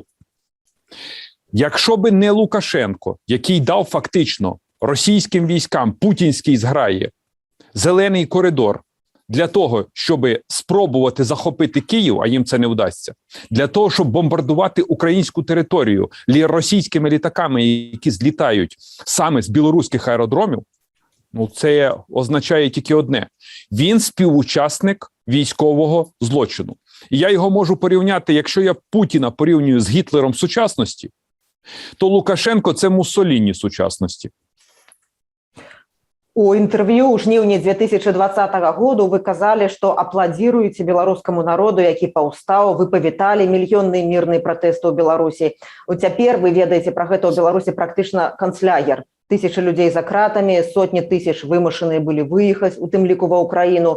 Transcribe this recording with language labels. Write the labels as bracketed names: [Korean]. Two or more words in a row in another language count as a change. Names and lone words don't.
[Ukrainian] Якщо би не Лукашенко, який дав фактично російським військам, путінській зграї, зелений коридор для того, щоб спробувати захопити Київ, а їм це не вдасться, для того, щоб бомбардувати українську територію російськими літаками, які злітають саме з білоруських аеродромів, це означає тільки одне. Він співучасник військового злочину. І я його можу порівняти, якщо я Путіна порівнюю з Гітлером сучасності, то Лукашенко – це Муссоліні сучасності. [Belarusian] У інтерв'ю ў жніўні 2020 году вы казалі, што апладзіруеце беларускаму народу, які паўстаў, вы павіталі мільённыя мірныя пратэсты ў Беларусі. Цяпер вы ведаеце пра гэта ў Беларусі практычна канцлягер. Тысячы людзей за кратамі, сотні тысяч вымушаныя былі выехаць, у тым ліку ва Ўкраіну.